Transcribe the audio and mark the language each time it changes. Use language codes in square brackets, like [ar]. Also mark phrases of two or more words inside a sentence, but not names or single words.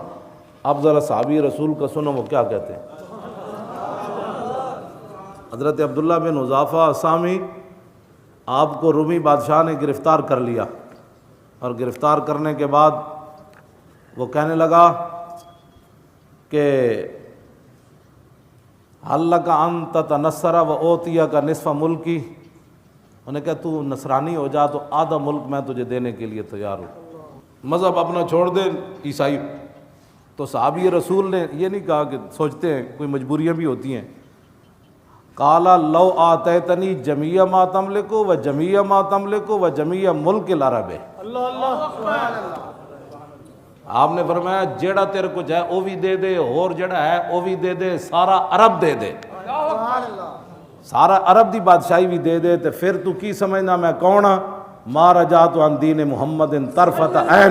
[ur] اب ذرا صحابی رسول کا سنو وہ کیا کہتے ہیں۔ حضرت عبداللہ بن حذافہ اسامی، آپ کو رومی بادشاہ نے گرفتار کر لیا، اور گرفتار کرنے کے بعد وہ کہنے لگا کہ [ar] حل لک ان تتنصر و اوتیک نصف ملکی، [ur] انہیں کہا تو نصرانی ہو جا تو آدھا ملک میں تجھے دینے کے لیے تیار ہوں، مذہب اپنا چھوڑ دے عیسائی۔ تو صحابی رسول نے یہ نہیں کہا کہ سوچتے ہیں کوئی مجبوریاں بھی ہوتی ہیں، [ar] قالا لو آتیتنی جمیع ما تملک و جمیع ما تملک و جمیع ملک العرب۔ [ur] آپ نے فرمایا جیڑا تیرے کو جائے وہ بھی دے دے، اور جیڑا ہے وہ بھی دے دے، سارا عرب دے دے، سارا عرب دی بادشاہی بھی دے دے، تو پھر [pa] تو کی سمجھنا میں کون ہاں؟ [ar] ما رجعت عن دین محمد طرفۃ عین۔